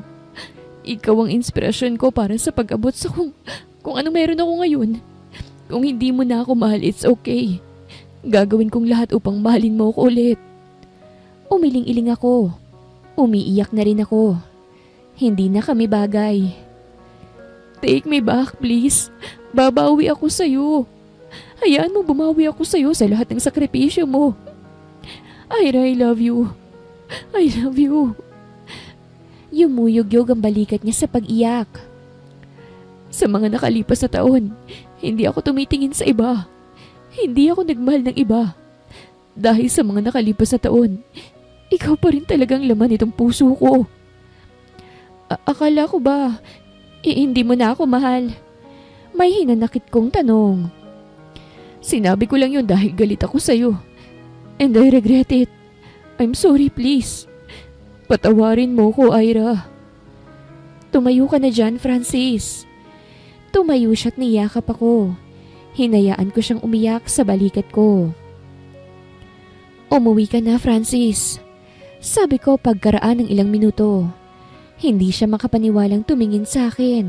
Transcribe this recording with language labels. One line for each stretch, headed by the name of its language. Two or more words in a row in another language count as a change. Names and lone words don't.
Filipino: Ikaw ang inspirasyon ko para sa pag-abot sa kung ano meron ako ngayon. Kung hindi mo na ako mahal,
English: it's okay.
Filipino: Gagawin kong lahat upang mahalin mo ako ulit. Umiling-iling ako. Umiiyak na rin ako. Hindi na kami bagay.
English: Take me back, please.
Filipino: Babawi ako sa'yo. Hayaan mo bumawi ako sa'yo sa lahat ng sakripisyo mo. Ira,
English: I love you. I love you.
Filipino: Yumuyog-yog ang balikat niya sa pag-iyak. Sa mga nakalipas na taon, hindi ako tumitingin sa iba. Hindi ako nagmahal ng iba. Dahil sa mga nakalipas na taon, ikaw pa rin talagang laman itong puso ko. Akala ko ba, hindi mo na ako mahal? May hinanakit kong tanong. Sinabi ko lang yun dahil galit ako sa'yo.
English: And I regret it. I'm sorry, please.
Filipino: Patawarin mo ko, Ira. Tumayo ka na dyan, Francis. Tumayo siya't niyakap ako. Hinayaan ko siyang umiyak sa balikat ko. Umuwi ka na, Francis. Sabi ko pagkaraan ng ilang minuto. Hindi siya makapaniwalang tumingin sa akin.